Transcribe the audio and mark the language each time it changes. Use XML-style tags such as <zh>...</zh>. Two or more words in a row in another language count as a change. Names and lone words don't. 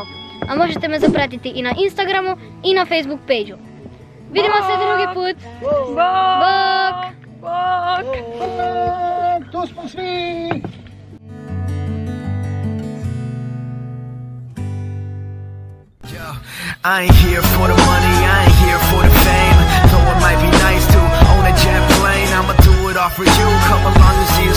<hr>A možete me zapratiti i na Instagramu i na Facebook page-u. Vidimo se drugi put. Bok! To smo svi!</hr> <en>I ain't here for the money, I ain't here for the fame. Though it might be nice to own a jet plane, I'ma do it all for you. Come along and</en>